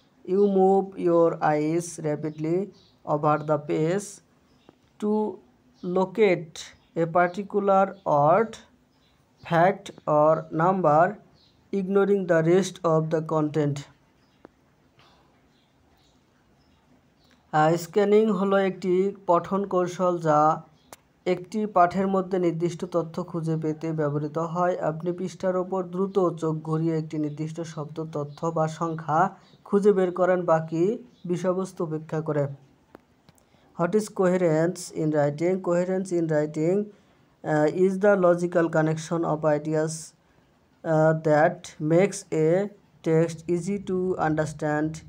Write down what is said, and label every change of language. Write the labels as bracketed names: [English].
[English] You move your eyes rapidly over the page to locate a particular word, fact, or number, ignoring the rest of the content. [Bangla] Scanning হলো একটি পঠন কৌশল যা একটি পাঠের মধ্যে নির্দিষ্ট তথ্য খুঁজে পেতে ব্যবহৃত হয়। আপনি পৃষ্ঠার ওপর দ্রুত চোখ ঘুরিয়ে একটি নির্দিষ্ট শব্দ, তথ্য বা সংখ্যা খুঁজে বের করেন বাকি বিষয়বস্তু উপেক্ষা করে। [English] What is coherence in writing? Coherence in writing is the logical connection of ideas that makes a text easy to understand.